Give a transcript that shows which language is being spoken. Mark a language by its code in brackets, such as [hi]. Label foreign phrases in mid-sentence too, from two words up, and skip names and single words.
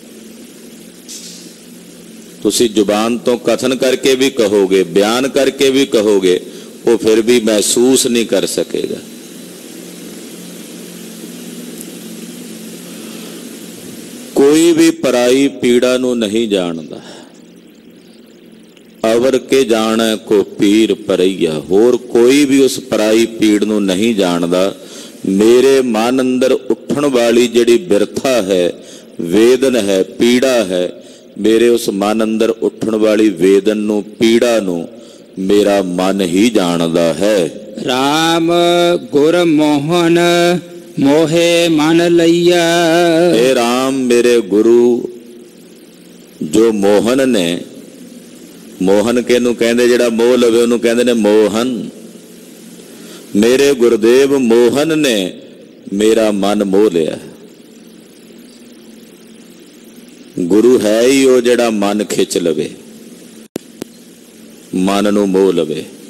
[hi] तुसी जुबान तो कथन करके भी कहोगे, बयान करके भी कहोगे, वो फिर भी महसूस नहीं कर सकेगा। [pa] ਕੋਈ ਭੀ ਪਰਾਈ ਪੀੜਾ ਨੂੰ ਨਹੀਂ ਜਾਣਦਾ। ਅਵਰ ਕੇ ਜਾਨੇ ਕੋ ਪੀਰ ਪਰਈਆ। ਹੋਰ ਕੋਈ ਭੀ ਉਸ ਪਰਾਈ ਪੀੜ ਨੂੰ ਨਹੀਂ ਜਾਣਦਾ। ਮੇਰੇ ਮਨ ਅੰਦਰ ਉਠਣ ਵਾਲੀ ਜਿਹੜੀ ਬਿਰਥਾ ਹੈ, ਵੇਦਨ ਹੈ, ਪੀੜਾ ਹੈ, ਮੇਰੇ ਉਸ ਮਨ ਅੰਦਰ ਉਠਣ ਵਾਲੀ ਵੇਦਨ ਨੂੰ ਪੀੜਾ ਨੂੰ ਮੇਰਾ ਮਨ ਹੀ ਜਾਣਦਾ ਹੈ। ਰਾਮ ਗੁਰ ਮੋਹਨ ਮੋਹੇ ਮਨ ਲਈਆ। ਹੇ ਰਾਮ ਮੇਰੇ ਗੁਰੂ ਜੋ ਮੋਹਨ ਨੇ, ਮੋਹਨ ਕਿਹਨੂੰ ਕਹਿੰਦੇ ਜਿਹੜਾ ਮੋਹ ਲਵੇ ਉਹਨੂੰ ਕਹਿੰਦੇ ਨੇ ਮੋਹਨ। ਮੇਰੇ ਗੁਰਦੇਵ ਮੋਹਨ ਨੇ ਮੇਰਾ ਮਨ ਮੋਹ ਲਿਆ। ਗੁਰੂ ਹੈ ਹੀ ਉਹ ਜਿਹੜਾ ਮਨ ਖਿੱਚ ਲਵੇ, ਮਨ ਨੂੰ ਮੋਹ ਲਵੇ।